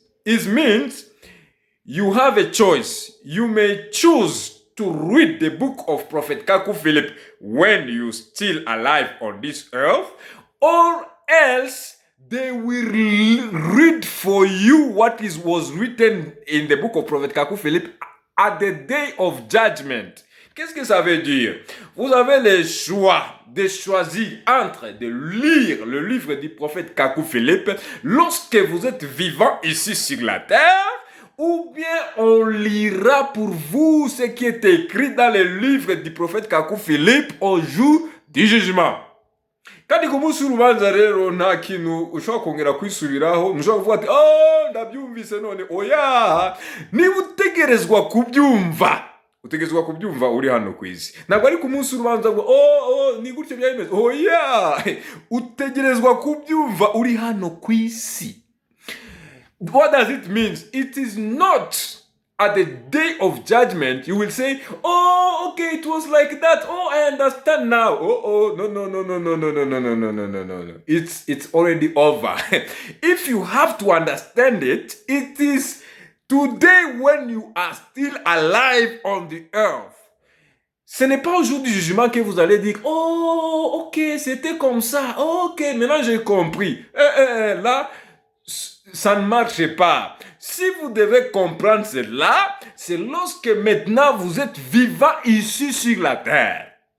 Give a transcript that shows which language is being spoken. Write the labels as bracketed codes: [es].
[en] It means you have a choice. You may choose to read the book of Prophet Kaku Philippe when you're still alive on this earth, or else they will read for you what was written in the book of Prophet Kaku Philippe at the day of judgment. [fr] Qu'est-ce que ça veut dire? Vous avez le choix de choisir entre de lire le livre du prophète Kaku Philippe lorsque vous êtes vivant ici sur la terre, ou bien on lira pour vous ce qui est écrit dans le livre du prophète Kaku Philippe au jour du jugement. [rw] Kandi ku munsi w'urubanza rero nta kintu ushobora kongera kwisubiraho, ntushobora kuvuga ati ndabyumvise none. Oya, niba utegerezwa kubyumva uri hano ku isi. Ntabwo ari ku munsi w'urubanza ngo ni gutyo byabimeze. Oya, utegerezwa kubyumva uri hano ku isi. [en] What does it mean? It is not at the day of judgment you will say, okay, it was like that. I understand now. No. It's already over. If you have to understand it, it is today when you are still alive on the earth. [fr] Ce n'est pas au jour du jugement que vous allez dire, ok, c'était comme ça. Ok, maintenant j'ai compris. Là, ça ne marche pas. Si vous devez comprendre cela, c'est lorsque maintenant vous êtes vivant ici sur la terre.